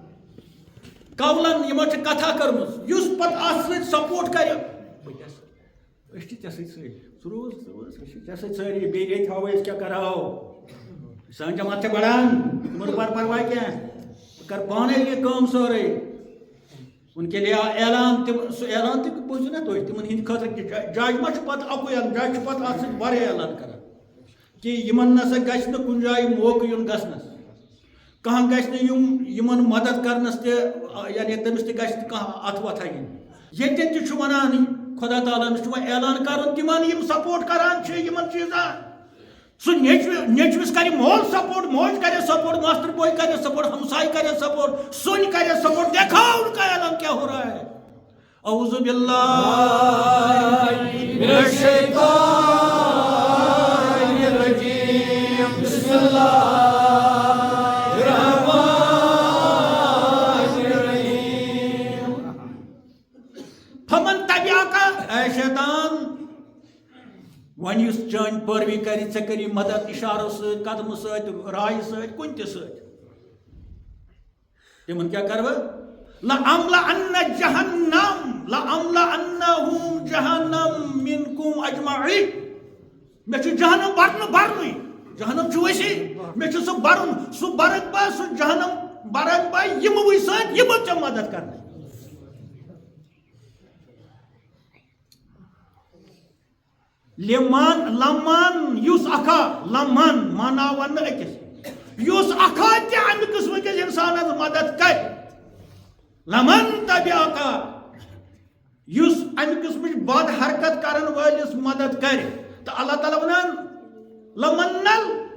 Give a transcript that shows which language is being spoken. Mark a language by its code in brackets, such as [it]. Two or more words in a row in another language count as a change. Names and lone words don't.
[ks] کتھا کرمز اس پتہ ات سپورٹ کر ساری بیٚیہِ تھاوو أسۍ کیٛاہ کَرو سٲنۍ جماعت چھےٚ بڑان تِمن بار پرواے کینٛہہ بہٕ کَرٕ پانے یہِ کٲم سٲرٕے [ur] ان کے لیے [ks] اعلان سُہ اعلان تہِ بوٗزِو نا تُہۍ تِمن ہٕنٛدِ خٲطرٕ جج ما چھُ پتہٕ اَکُے اعلان جج چھُ پتہٕ اَتھ سۭتۍ واریاہ اعلان کران کہ یِمن نسا گژھِ نہٕ کُنہِ جایہِ موقعہٕ یُن گژھنس کانٛہہ گژھِ نہٕ یِمن مدد کرنس تہِ یعنی تٔمِس تہِ گژھِ نہٕ کانٛہہ اَتھٕ وَتھا یِنۍ ییٚتٮ۪ن تہِ چھُ وَنان خۄدا تعالیٰ ہَن چھُ وۄنۍ اعلان کَرُن تِمن یِم سپورٹ کران چھِ یِمن چیٖزن سُہ نیٚچوِس کرِ مول سپورٹ موج کرِ سپورٹ ماسٹر بوے کرِ سپورٹ ہمساے کرِ سپورٹ سُنۍ کرِ سپورٹ [ur] دیکھاو ان کا اعلان کیا ہو رہا ہے [ar] اعوذ باللہ من الشیطان الرجیم بسم اللہ فمن تبعک [ks] اے شیطان ون یُس چٲنۍ پٲروی کرِ ژےٚ کٔری مدد اِشارو سۭتۍ قدمہٕ سۭتۍ رایہِ سۭتۍ کُنہِ تہِ سۭتۍ تِمن کیٛاہ کرٕ بہٕ [ar] لَأَمْلَأَنَّ جَهَنَّمَ لَأَمْلَأَنَّهُمْ جَهَنَّمَ مِنكُمْ أَجْمَعِينَ [ks] مےٚ چھُ جہنم برنُے جہنم چھُ ؤسیع مےٚ چھُ سُہ برُن سُہ برکھ بہٕ سُہ جہنم برکھ بہٕ یِموٕے سۭتۍ یِمو ژےٚ مدد کرنہٕ لمن یُس اکھا لمن مانا وننہٕ أکِس یُس اکھا تہِ امہِ قٕسمٕکِس اِنسانس مدد کرِ [ar] لمن تبعکا [ks] یُس امہِ قٕسمٕچ بد حرکت کرن وٲلِس مدد کرِ تہٕ اللہ تعالیٰ ونان لمنل